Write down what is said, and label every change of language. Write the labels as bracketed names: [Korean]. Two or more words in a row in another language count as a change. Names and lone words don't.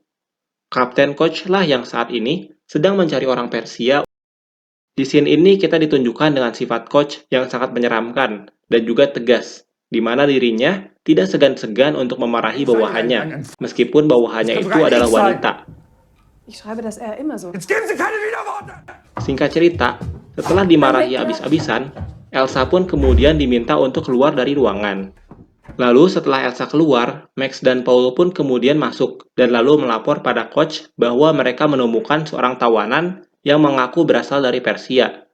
[Indonesian] Kapten coach lah yang saat ini sedang mencari orang Persia. Di scene ini kita ditunjukkan dengan sifat coach yang sangat menyeramkan dan juga tegas, di mana dirinya tidak segan-segan untuk memarahi bawahannya, meskipun bawahannya itu adalah wanita. [German] Ich schreibe das eher immer so. Jetzt geben Sie keine Widerworte! [Indonesian] Singkat cerita, setelah dimarahi abis-abisan, Elsa pun kemudian diminta untuk keluar dari ruangan. Lalu setelah Elsa keluar, Max dan Paul pun kemudian masuk dan lalu melapor pada coach bahwa mereka menemukan seorang tawanan yang mengaku berasal dari Persia.